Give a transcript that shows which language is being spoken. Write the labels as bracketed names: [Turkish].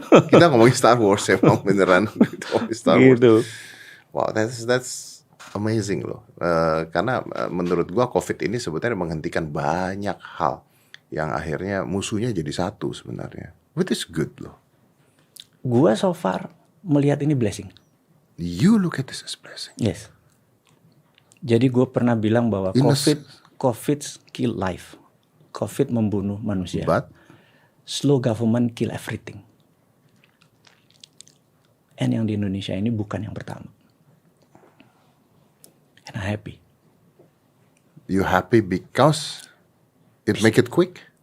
[Indonesian] Kita ngomongin Star Wars ya, emang beneran Star Wars. Gitu. [English] Wow, that's amazing loh. [Indonesian] Karena menurut gua COVID ini sebetulnya menghentikan banyak hal yang akhirnya musuhnya jadi satu sebenarnya. [English] Which is good loh. [Indonesian] Gua [English] so far [Indonesian] melihat ini blessing. [English] You look at this as blessing. Yes. [Indonesian] Jadi gue pernah bilang bahwa COVID [English] kill life. [Indonesian] COVID membunuh manusia. [English] But slow government kill everything. [Indonesian] And yang di Indonesia ini bukan yang pertama. [English] And I'm happy. You happy because it make it quick?